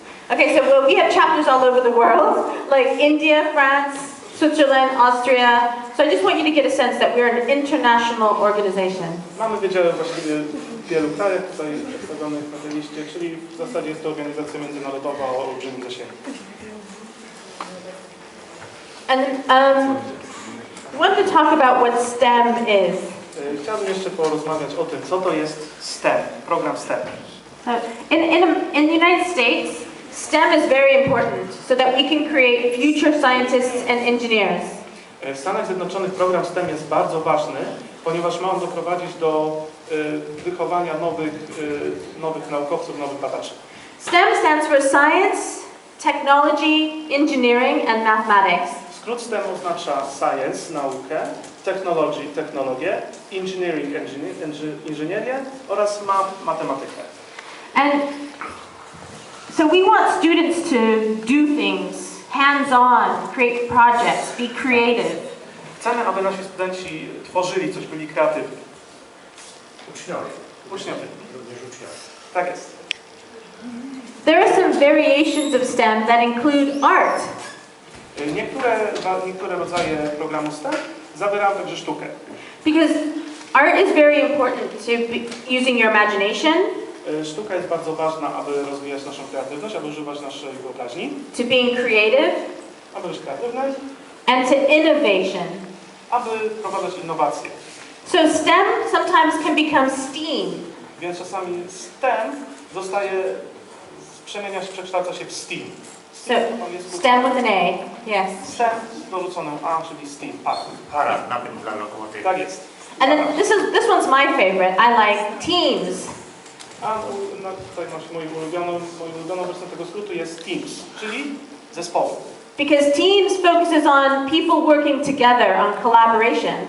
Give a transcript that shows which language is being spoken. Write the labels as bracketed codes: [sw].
[en] Okay, so well, we have chapters all over the world, like India, France, Switzerland, Austria. So I just want you to get a sense that we're an international organization. [pl] Mamy wydziały właściwie w wielu krajach tutaj przedstawionych na tej liście, czyli w zasadzie jest to organizacja międzynarodowa o olbrzymim zasięgu. [en] And I want to talk about what STEM is. [pl] Chciałbym jeszcze porozmawiać o tym, co to jest STEM, program STEM. [en] In the United States, STEM is very important so that we can create future scientists and engineers. [pl] W Stanach Zjednoczonych program STEM jest bardzo ważny, ponieważ ma on doprowadzić do wychowania nowych naukowców, nowych badaczy. [en] STEM stands for Science, Technology, Engineering and Mathematics. [pl] Skrót STEM oznacza science, naukę, technology, technologię, engineering, inżynierię oraz matematykę. [en] And so we want students to do things, hands-on, create projects, be creative. [pl] Chcemy, aby nasi studenci tworzyli coś, byli kreatywni. Uczniowie. Również uczniowie. Tak jest. [en] There are some variations of STEM that include art. [pl] Niektóre rodzaje programu STEM zawierają także sztukę. [en] Because art is very important to using your imagination. [pl] Sztuka jest bardzo ważna, aby rozwijać naszą kreatywność, aby używać naszej wyobraźni. [en] To being creative. [pl] Aby być kreatywny. [en] And to innovation. [pl] Aby wprowadzać innowacje. [en] So STEM sometimes can become STEAM. [pl] Więc czasami STEM przekształca się w STEAM. [en] So STEM with an A, yes. [pl] STEM z dorzuconym A, czyli STEAM. Para, napęd dla lokomotywy. Tak jest. [en] And then this one's my favorite. I like teams. [pl] A tutaj masz mój ulubiony wersja tego skrótu jest Teams, czyli zespoły. [en] Because teams focuses on people working together, on collaboration.